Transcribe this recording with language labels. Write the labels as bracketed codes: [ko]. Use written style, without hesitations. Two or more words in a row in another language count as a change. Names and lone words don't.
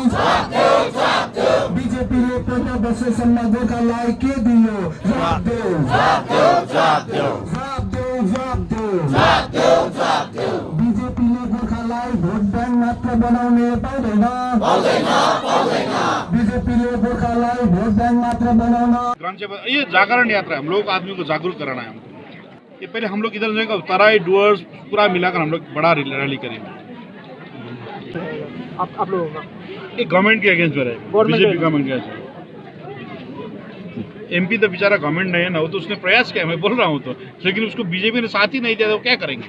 [ne] बीजेपीले 15 वर्षसम्म गोर्खालाई के दियो? जवाब देऊ। बीजेपीले गोर्खालाई [en] vote bank [ne] मात्र बनाउने पाउँदैन। बीजेपीले गोर्खालाई [en] vote bank [ne] मात्र बनाउन। [hi] ये जागरण यात्रा है, हम लोग आदमी को जागरूक कराना है। हमको ये पहले हम लोग इधर जाएगा तराई डुअर्स पूरा मिलाकर हम लोग बड़ा रैली करेंगे। आप लोगों का ये गवर्नमेंट के अगेंस्ट है, बीजेपी गवर्नमेंट के अगेंस्ट। एमपी तो बेचारा गवर्नमेंट नहीं है ना, वो तो उसने प्रयास किया, मैं बोल रहा हूँ तो, लेकिन उसको बीजेपी ने साथ ही नहीं दिया तो क्या करेंगे?